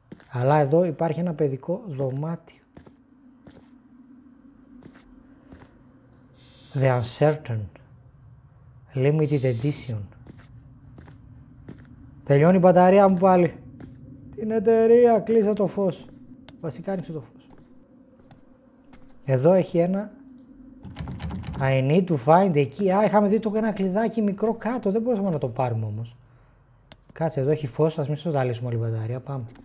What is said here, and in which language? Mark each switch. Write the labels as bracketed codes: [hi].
[el] Αλλά εδώ υπάρχει ένα παιδικό δωμάτιο. [en] The Uncertain. Limited Edition. [el] Τελειώνει η μπαταρία μου πάλι. Την εταιρεία, κλείσε το φως. Βασικά άνοιξε το φως. Εδώ έχει ένα [en] I need to find a key. [el] Α, είχαμε δει το ένα κλειδάκι μικρό κάτω. Δεν μπορούσαμε να το πάρουμε όμως. Κάτσε, εδώ έχει φως. Ας μην στο ζαλίσουμε όλη η μπαταρία. Πάμε.